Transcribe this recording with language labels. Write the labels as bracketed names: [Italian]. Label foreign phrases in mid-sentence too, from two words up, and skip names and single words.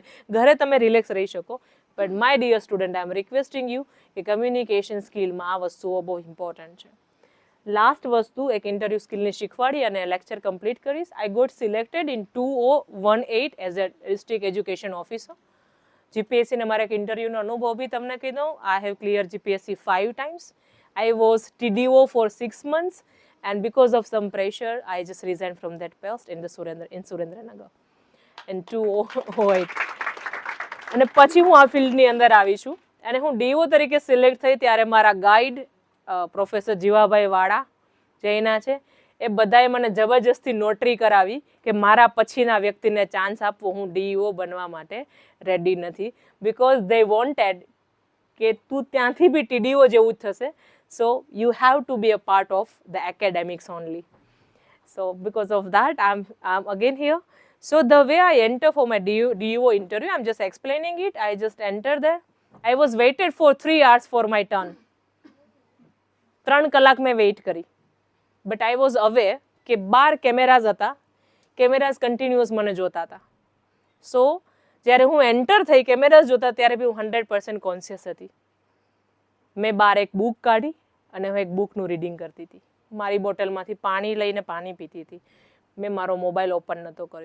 [Gujarati] ઘરે તમે રિલેક્સ રહી શકો, [English] but my dear student, I am requesting you [Gujarati] કે કમ્યુનિકેશન સ્કિલમાં આ વસ્તુઓ બહુ ઇમ્પોર્ટન્ટ છે. લાસ્ટ વસ્તુ એક ઇન્ટરવ્યુ સ્કિલની શીખવાડી અને લેક્ચર કમ્પ્લીટ કરીશ. [English] I got selected in 2018 as a District Education Officer. [Gujarati] જીપીએસસીને મારે એક ઇન્ટરવ્યુનો અનુભવ બી તમને કહી દઉં. [English] I have clear GPSC 5 times. I was TDO for 6 months, and because of some pressure, I just resigned from that post in Surendranagar in 2008. [Gujarati] અને પછી હું આ ફિલ્ડની અંદર આવી છું અને હું ડીઓ તરીકે સિલેક્ટ થઈ ત્યારે મારા ગાઈડ પ્રોફેસર જીવાભાઈ વાળા જૈના છે, એ બધાએ મને જબરજસ્તી નોટરી કરાવી કે મારા પછીના વ્યક્તિને ચાન્સ આપવો, હું ડીઓ બનવા માટે રેડી નથી. [English] because they wanted [Gujarati] કે તું ત્યાંથી બી ટીડીઓ જેવું જ થશે. [English] So you have to be a part of the academics only. So because of that, I'm again here. So the way I enter for my DO interview, I'm just explaining it. I just entered there. I was waited for 3 hours for my turn. [Gujarati] 3 કલાક મેં વેઇટ કરી. [English] But I was aware [Gujarati] કે 12 કેમેરાઝ હતા. કેમેરાઝ કન્ટિન્યુઅસ મને જોતા હતા. So જ્યારે હું એન્ટર થઈ કેમેરાઝ જોતા ત્યારે બી હું 100% કોન્શિયસ હતી. મેં બહાર એક બુક કાઢી અને હું એક બુકનું રીડિંગ કરતી હતી. મારી બોટલમાંથી પાણી લઈને પાણી પીતી હતી. મેં મારો મોબાઈલ ઓપન નહોતો કર્યો.